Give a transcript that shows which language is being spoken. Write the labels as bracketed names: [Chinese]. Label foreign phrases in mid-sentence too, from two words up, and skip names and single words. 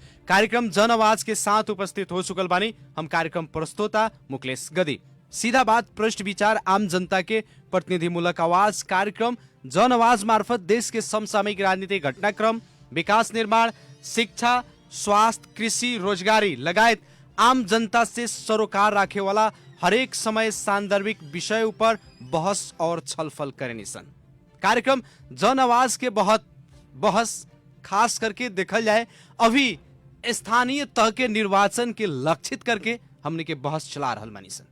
[Bhojpuri] कार्यक्रम जनआवाज के साथ उपस्थित हो चुकल बानी हम कार्यक्रम प्रस्तोता मुकेश गदी। सीधा बात, प्रश्न विचार, आम जनता के प्रतिनिधिमूलक आवाज कार्यक्रम जनआवाज मार्फत देश के समसामयिक राजनीतिक घटनाक्रम, विकास निर्माण, शिक्षा, स्वास्थ्य, कृषि, रोजगारी लगायत आम जनता से सरोकार राखे वाला हरेक समय सांदर्भिक विषय ऊपर बहस और छलफल करेनी सन। कार्यक्रम जन आवाज के बहुत बहस खास करके देखल जाए अभी स्थानीय तह के निर्वाचन के लक्षित करके हमने के बहस चला रहल बानी सन।